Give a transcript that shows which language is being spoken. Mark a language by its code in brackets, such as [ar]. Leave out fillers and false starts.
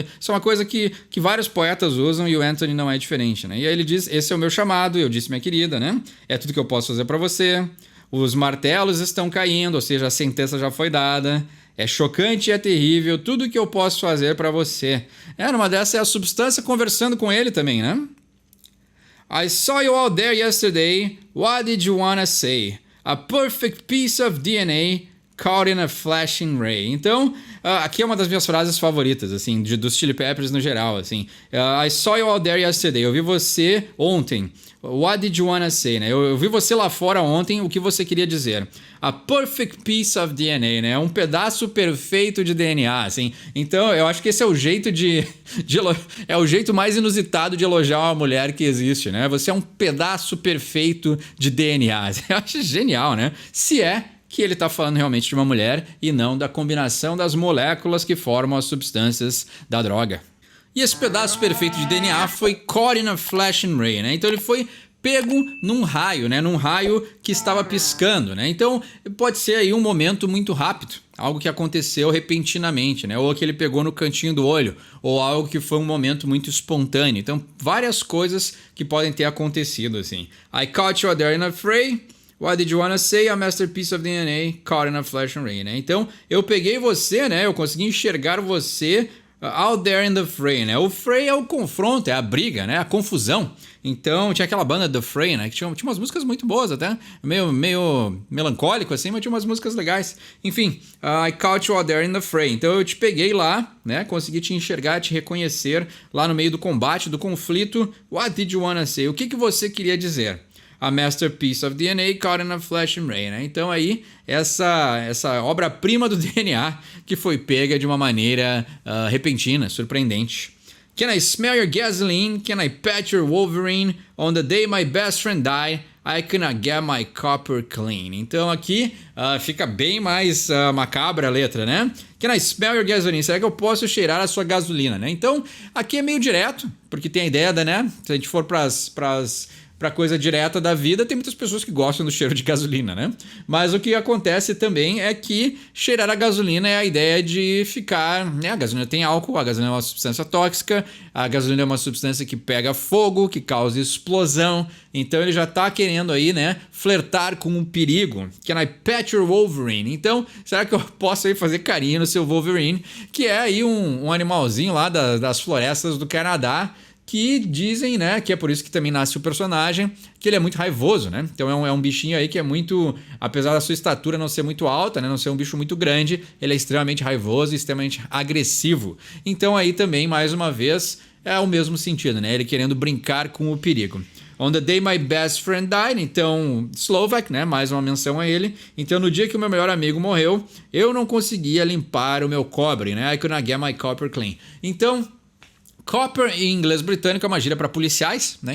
[pt] Isso é uma coisa que vários poetas usam e o Anthony não é diferente, né? E aí ele diz, esse é o meu chamado, eu disse minha querida, né? É tudo que eu posso fazer para você. Os martelos estão caindo, ou seja, a sentença já foi dada. É chocante e é terrível tudo que eu posso fazer para você. Numa dessa é a substância conversando com ele também, né? [en] I saw you out there yesterday. What did you wanna say? A perfect piece of DNA caught in a flashing ray. [pt] Então, aqui é uma das minhas frases favoritas, assim, dos Chili Peppers no geral, assim. [en] I saw you out there yesterday. [pt] Eu vi você ontem. [en] What did you wanna say, né? [pt] Eu vi você lá fora ontem, o que você queria dizer? [en] A perfect piece of DNA, [pt] né? Um pedaço perfeito de DNA, assim. Então, eu acho que esse é o jeito é o jeito mais inusitado de elogiar uma mulher que existe, né? Você é um pedaço perfeito de DNA. Eu acho genial, né? Se é que ele está falando realmente de uma mulher e não da combinação das moléculas que formam as substâncias da droga. E esse pedaço perfeito de DNA foi [en] caught in a flashing ray, [pt] né? Então ele foi pego num raio, né? Num raio que estava piscando, né? Então pode ser aí um momento muito rápido, algo que aconteceu repentinamente, né? Ou que ele pegou no cantinho do olho, ou algo que foi um momento muito espontâneo. Então várias coisas que podem ter acontecido assim. [en] I caught you out there in a fray. What did you wanna say? A masterpiece of DNA caught in a flashing ray, né? [pt] Então eu peguei você, né? Eu consegui enxergar você [en] out there in the fray, [pt] né? O fray é o confronto, é a briga, né? A confusão. Então tinha aquela banda The Fray, né? Que tinha umas músicas muito boas até, meio melancólico assim, mas tinha umas músicas legais. [en] Enfim, I caught you out there in the fray. [pt] Então eu te peguei lá, né? Consegui te enxergar, te reconhecer lá no meio do combate, do conflito. [en] What did you wanna say? [pt] O que você queria dizer? [en] A masterpiece of DNA caught in a flashing ray, né? [pt] Então aí, essa obra-prima do DNA que foi pega de uma maneira repentina, surpreendente. [en] Can I smell your gasoline? Can I pet your Wolverine? On the day my best friend died, I cannot get my copper clean. [pt] Então aqui fica bem mais macabra a letra, né? [en] Can I smell your gasoline? [pt] Será que eu posso cheirar a sua gasolina, né? Então aqui é meio direto, porque tem a ideia da, né? Se a gente for para coisa direta da vida, tem muitas pessoas que gostam do cheiro de gasolina, né? Mas o que acontece também é que cheirar a gasolina é a ideia de ficar, né? A gasolina tem álcool, a gasolina é uma substância tóxica, a gasolina é uma substância que pega fogo, que causa explosão. Então ele já tá querendo aí, né, flertar com um perigo. [en] Can I pet your Wolverine? [pt] Então, será que eu posso aí fazer carinho no seu Wolverine, que é aí um animalzinho lá das florestas do Canadá, que dizem, né, que é por isso que também nasce o personagem, que ele é muito raivoso, né? Então é um bichinho aí que é muito, apesar da sua estatura não ser muito alta, né, não ser um bicho muito grande, ele é extremamente raivoso e extremamente agressivo. Então aí também, mais uma vez, é o mesmo sentido, né? Ele querendo brincar com o perigo. [en] On the day my best friend died, então Slovak, né? [pt] Mais uma menção a ele. Então no dia que o meu melhor amigo morreu, eu não conseguia limpar o meu cobre, né? [en] I could not get my copper clean. [pt] Então copper em inglês britânico é uma gíria para policiais, né?